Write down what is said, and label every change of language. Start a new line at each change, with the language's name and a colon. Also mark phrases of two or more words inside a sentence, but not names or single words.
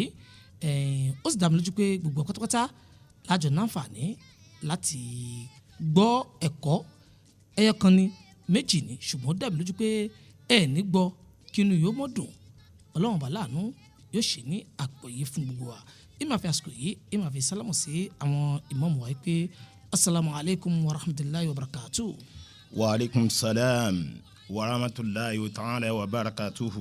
Yoruba: ó sì dá mi lójú pé gbogbo pátápátá lájọ náǹfààní láti gbọ́ ẹ̀kọ́ ẹyọ kan ní méjì ní, ṣùgbọ́n ó dá mi lójú pé ẹ̀ ní gbọ́ kínú yóò mọ́ dùn. Ọlọ́run bá láàánú yóò ṣe ní àgbọ́yé fún gbogbo wa. ìmọ̀ fi àsìkò yìí ìmọ̀ fi sálámù sí àwọn ìmáàmù wa pé
Arabic: السلام عليكم ورحمة الله وبركاته. وعليكم السلام ورحمة الله تعالى وبركاته.